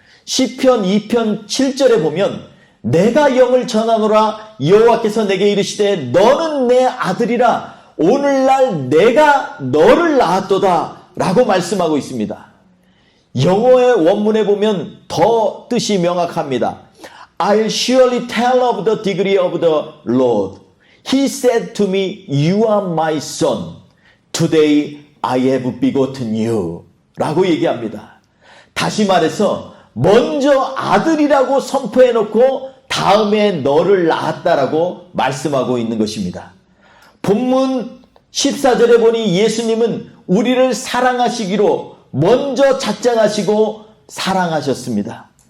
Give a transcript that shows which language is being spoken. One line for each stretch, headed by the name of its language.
Korean: 시편 2편 7절에 보면 내가 영을 전하노라 여호와께서 내게 이르시되 너는 내 아들이라 오늘날 내가 너를 낳았도다 라고 말씀하고 있습니다. 영어의 원문에 보면 더 뜻이 명확합니다.
English: I'll surely tell of the degree of the Lord. He said to me, You are my son. Today I have begotten you.
Korean: 라고 얘기합니다. 다시 말해서 먼저 아들이라고 선포해놓고 다음에 너를 낳았다라고 말씀하고 있는 것입니다. 본문 14절에 보니 예수님은 우리를 사랑하시기로 먼저 작정하시고 사랑하셨습니다.